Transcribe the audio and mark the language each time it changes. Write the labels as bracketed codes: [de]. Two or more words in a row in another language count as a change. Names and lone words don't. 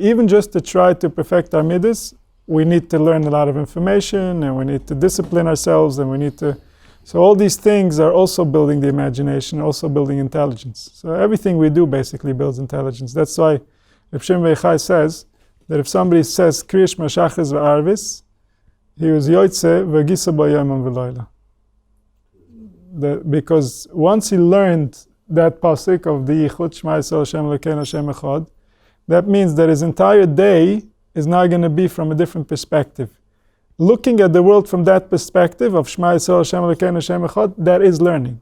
[en] Even just to try to perfect our midas, we need to learn a lot of information, and we need to discipline ourselves, and we need to. So all these things are also building the imagination, also building intelligence. So everything we do basically builds intelligence. That's why Reb Shimon Yochai says that if somebody says [he] קריאת שמע שחרית וערבית, [en] he was [he] יוצא והגית ביומם ולילה. [en] Because once he learned that pasuk of the Yichud [he] שמע ישראל ה' אלקינו ה' אחד, [en] that means that his entire day is now going to be from a different perspective. Looking at the world from that perspective of [he] שמע ישראל ה' אלקינו ה' אחד, [en] that is learning.